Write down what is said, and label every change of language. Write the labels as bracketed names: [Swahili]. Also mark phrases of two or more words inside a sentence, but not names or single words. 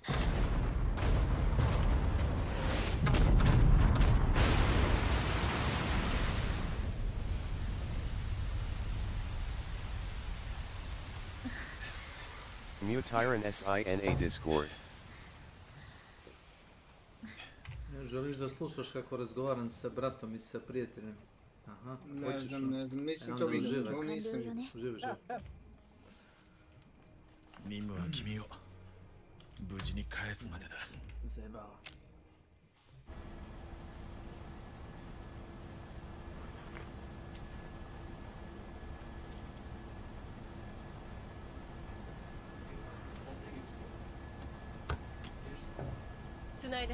[Serbian] Mutiran SINA Discord. Želiš da slušaš kako razgovaram sa bratom i sa prijateljem? Aha, ne znam, mislim to vidim, to nisam vidim. Uživaj. [Japanese] 任務は君を無事に返すまでだ。 [Serbian] Zajebava. Tsunade.